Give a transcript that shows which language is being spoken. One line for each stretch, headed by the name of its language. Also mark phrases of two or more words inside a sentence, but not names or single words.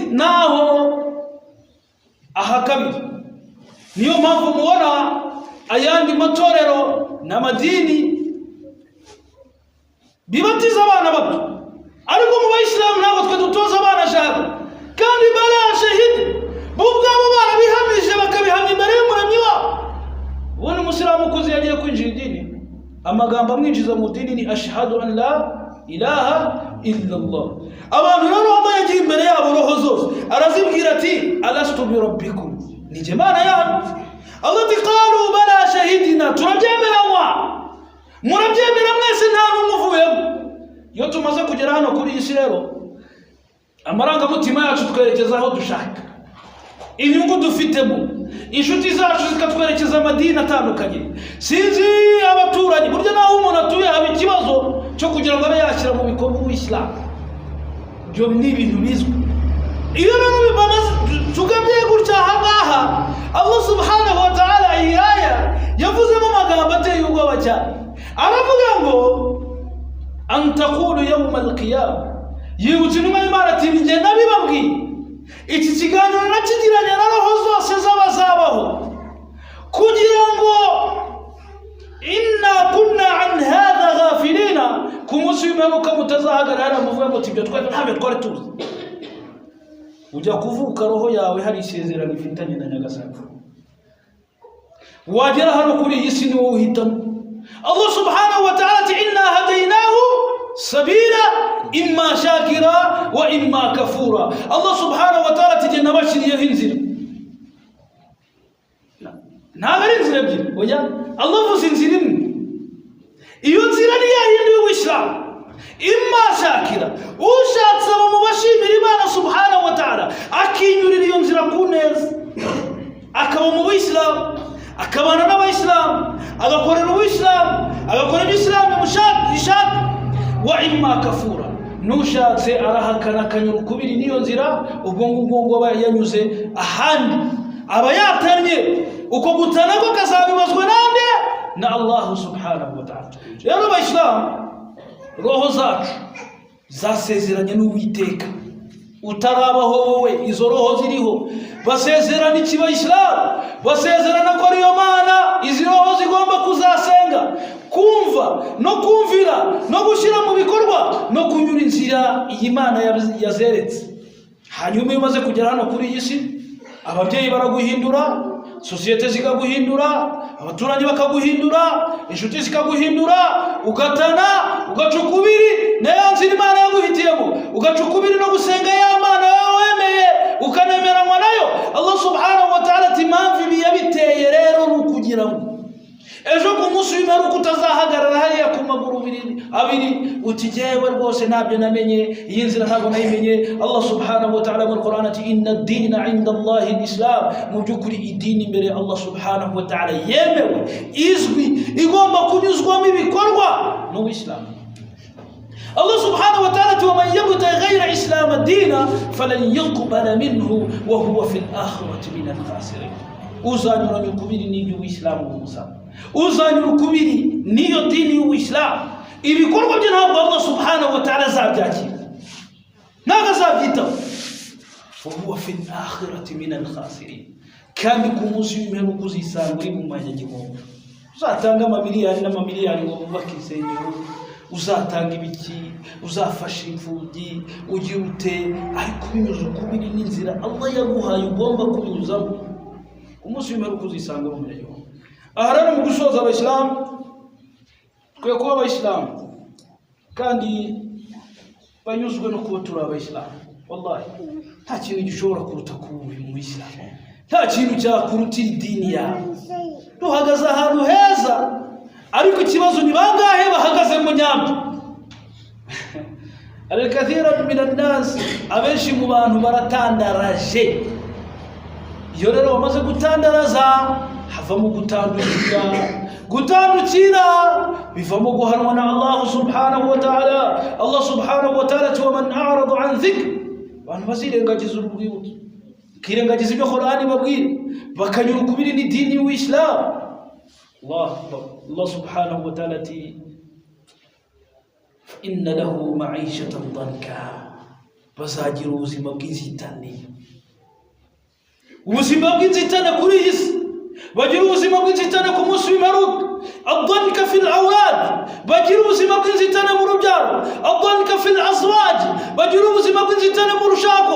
Kinyarwanda: Naho aha kabiri, niyo mpamvu mubona ayandi matorero n'amadini bibatiza abana bato, ariko mu Bayisilamu ntabwo twe dutoza abana shahada. Kandi
Arabic: بلى شهيد
Kinyarwanda: bo ubwabo barabihamije bakabihamya imbere y'Umuremyi wabo. Ubundi Umusilamu ukuze yagiye kwinjira idini, amagambo amwinjiza mu dini ni
Arabic: أشهد أن لا إله إلا الله.
Kinyarwanda: Abantu rero bambaye yagiye imbere yabo roho zose, arazibwira ati
Arabic: ألست بربكم,
Kinyarwanda: ni je Mana yanyu?
Arabic: Allah ati قالوا بلى شهدنا,
Kinyarwanda: turabyemera mwa murabyemera mwese nta n'umuvuyemo. Iyo tumaze kugera hano kuri isi rero, amarangamutima yacu twerekeza aho dushaka, inyungu dufitemo, inshuti zacu zikatwerekeza amadini atandukanye, sinzi abaturanyi. Burya naho umuntu atuye haba ikibazo cyo kugira ngo abe yashyira mu bikorwa Uwisilamu. Ibyo ni ibintu bizwi. Iyo rero bibamaze tugamye gutya ahangaha, Allah
Arabic: سبحانه وتعالى
Kinyarwanda: iyi aya yavuzemo amagambo ateye ubwoba cyane.
Arabic: Aravuga ngo أن تقولوا يوم القيامة,
Kinyarwanda: yibutse intumwa y'Imana ati njye nabibabwiye, iki kiganiro nakigiranye na roho zose z'abazabaho kugira ngo
Arabic: إنا كنا عن هذا غافلين,
Kinyarwanda: ku munsi w'imperuka mutazahagarara muvuga muti ibyo ntabyo twari tuzi. Ujya kuvuka roho yawe hari isezerano ifitanye na Nyagasani, wagera hano kuri iyi si ni wowe uhitamo.
Arabic: Allah سبحانه وتعالى ati إنا هديناه السبيل إما شاكرا وإما كفورا.
Kinyarwanda: Allah
Arabic: سبحانه وتعالى
Kinyarwanda: ati nabashiriyeho inzira, ntabwo ari inzira inzira ebyiri oya Allah avuze inzira imwe iyo nzira ni yayindi y'Ubuislamu
Arabic: إما شاكرا
Kinyarwanda: ushatse abo mu bashimira Imana
Arabic: سبحانه وتعالى
Kinyarwanda: akinyurira iyo nzira ku neza akaba mu Buislamu akabana n'Abayisilamu agakorera Ubuislamu agakorera Islamu mushaka
Arabic: وإما كفورا
Kinyarwanda: nushatse arahakana akanyura ukubiri niyo nzira ubwo ngubwo aba yanyuze ahandi aba yatanye uko gutana ko kazabibazwa nande na Allah
Arabic: سبحانه وتعالى.
Kinyarwanda: Rero Abayisilamu roho zacu zasezeranye n'Uwiteka utarabaho wowe izo roho ziriho basezerana iki Abayisilamu basezerana ko ariyo Mana izi roho zigomba kuzasenga kumva no kumvira no gushyira mu bikorwa no kunyura inzira iyi Mana yazeretse. Hanyuma iyo umaze kugera hano kuri iyi si ababyeyi baraguhindura, sosiyete zikaguhindura, abaturanyi bakaguhindura, inshuti zikaguhindura, ugatana ugacukubiri na ya nzira Imana yaguhitiyemo, ugacukubiri no gusenga ya Mana yawe wemeye ukanemeranywa nayo. Allah
Arabic: سبحانه وتعالى
Kinyarwanda: ati impamvu ibi yabiteye rero ni ukugira ngo ejo ku munsi w'imperuka utazahagarara hariya ku maguru abiri uti jyewe rwose ntabyo namenye, iyi nzira ntabwo nayimenye.
Arabic: Allah سبحانه وتعالى muri Qur'an ati إن الدين عند الله الإسلام,
Kinyarwanda: mu by'ukuri idini imbere Allah
Arabic: سبحانه وتعالى
Kinyarwanda: yemewe izwi igomba kunyuzwamo ibikorwa n'Ubuislamu.
Arabic: Allah سبحانه وتعالى ati ومن يبتغ غير الإسلام الدين فلن يقبل منه وهو في الآخرة من الخاسرين.
Kinyarwanda: Uzanyura ukubiri n'ibyo Uislamu bumusaba, uzanyura ukubiri n'iyo dini y'Uislamu, ibikorwa bye ntabwo Allah
Arabic: سبحانه وتعالى
Kinyarwanda: azabyakira, ntabwo azabyitaho.
Arabic: وهو في الآخرة من الخاسرين,
Kinyarwanda: kandi ku munsi w'imperuka uzisanga uri mu manyagihombo. Uzatanga amamiliyari n'amamiliyari ngo bubake insengero, uzatanga ibiki, uzafasha imfubyi, ugira ute, ariko binyuze ukubiri n'inzira Allah yaguhaye ugomba kubinyuzamo. Umunsi w'imperuka uzisanga mu manyagihombo. Aha rero mu gusoza Abayisilamu twe kuba Abayisilamu kandi banyuzwe no kuba turi Abayisilamu, wallahi nta kintu gishobora kuruta kuba mu Isilamu, nta kintu cyakurutira idini yawe. Duhagaze ahantu heza, ariko ikibazo ni bangahe bahagaze mu nyambo.
Arabic: الكثير من الناس,
Kinyarwanda: abenshi mu bantu baratandaraje. Iyo rero bamaze gutandaraza havamo gutandukira bivamo guhanwa na Allah
Arabic: سبحانه وتعالى. Allah سبحانه وتعالى ati ومن أعرض عن ذكر,
Kinyarwanda: abantu bazirengagiza urwibutso, kirengagiza ibyo Qur'ani babwira, bakanyura ukubiri n'idini y'Uislamu.
Arabic: Allah سبحانه وتعالى ati إن له معيشة ضنكا,
Kinyarwanda: bazagira ubuzima bw'inzitane. Ubuzima bw'inzitane kuri iyi si, bagira ubuzima bw'inzitane ku munsi w'imperuka.
Arabic: ضنكا في الأولاد,
Kinyarwanda: bagira ubuzima bw'inzitane mu rubyaro.
Arabic: ضنكا في الأزواج,
Kinyarwanda: bagira ubuzima bw'inzitane mu rushako.